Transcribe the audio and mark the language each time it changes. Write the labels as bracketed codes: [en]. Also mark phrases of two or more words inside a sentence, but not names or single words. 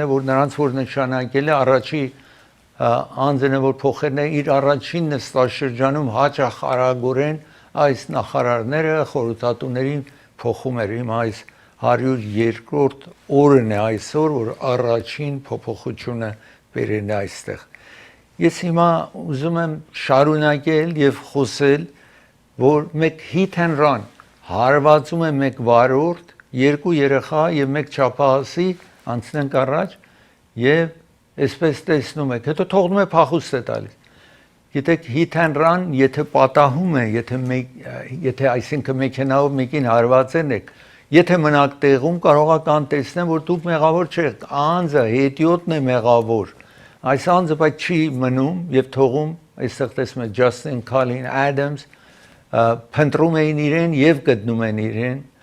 [hy] որ նրանց որ նշանակել է առաջի անձն է որ փոխել է իր առաջին նստաշրջանում հաճախ արագորեն այս նախարարները խորհրդատուներին փոխում էր հիմա այս 102-րդ օրն է այսօր որ առաջին փոփոխությունը բերեն այստեղ ես հիմա ուզում եմ շարունակել եւ խոսել որ մեկ [en] hit and run [hy] հարվածում է մեկ վարորդ, երկու երեխա եւ մեկ չափահասի անցնենք առաջ եւ այսպես տեսնում եք, հետո թողնում է փախուստ է տալիս։ Գիտեք, [en] hit and run, [hy] եթե պատահում է, եթե այսինքն մեքենայով մեկին հարվածեն եք, եթե մնաք տեղում կարող եք անտեսնեն, որ դուք մեղավոր չեք, անձը հետիոտն է մեղավոր։ Այս անձը բայց չի մնում եւ թողում, այստեղ տեսնում եք Justin Colin Adams փնտրում էին իրեն եւ գտնում են իրեն